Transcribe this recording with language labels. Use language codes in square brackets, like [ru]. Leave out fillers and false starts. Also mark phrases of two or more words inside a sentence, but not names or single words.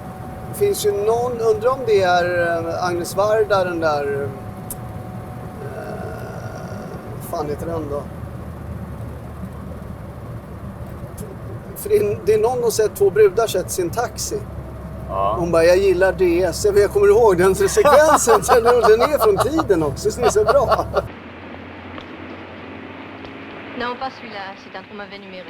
[sv] Det finns ju någon, undrar om det är Agnes Varda, den där fan heter den då? För det är någon som sett två brudar sett sin taxi. Ja. Hon bara, jag gillar DS. Jag kommer ihåg den sekvensen. Den är från tiden också, så det är så bra. [fr] Non, pas celui-là. C'est un trop mauvais numéro.